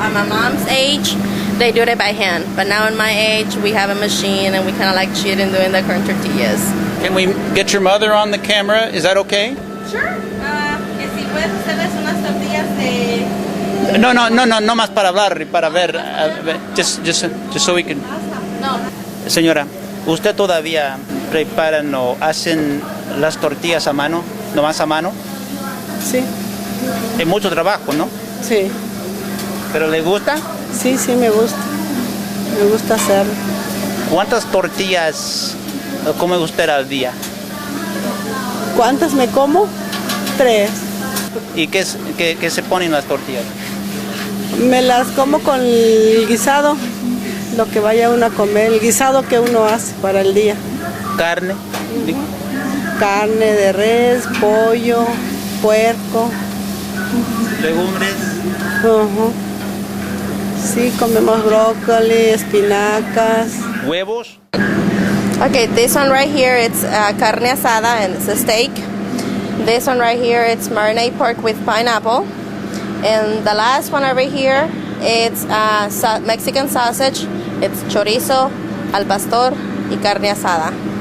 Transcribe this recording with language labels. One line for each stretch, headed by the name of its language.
English: At my mom's age, they do it by hand. But now in my age, we have a machine and we kind of like cheat in doing the corn tortillas. Can we get your mother on the camera? Is that okay? Sure.
Spanish: Que si puedes hacerles unas tortillas de... No más para hablar, para ver,
English: just so we can.
Spanish: No. Señora, ¿usted todavía preparan o hacen las tortillas a mano, nomás a mano? Sí, Es mucho trabajo, ¿no? sí, ¿Pero le gusta? sí, sí, me gusta. Me gusta hacerlo. ¿Cuántas tortillas come usted al día? ¿Cuántas me como? 3. ¿Y qué se ponen las tortillas? Me las como con el guisado, lo que vaya uno a comer, el guisado que uno hace para el día. ¿Carne? Carne de res, pollo, puerco. ¿Legumbres? Ujú. Sí, comemos brócoli, espinacas. ¿Huevos?
English: Okay, this one right here, it's carne asada and it's a steak. This one right here, it's marinated pork with pineapple. And the last one over here, it's Mexican sausage. It's chorizo, al pastor, y carne asada.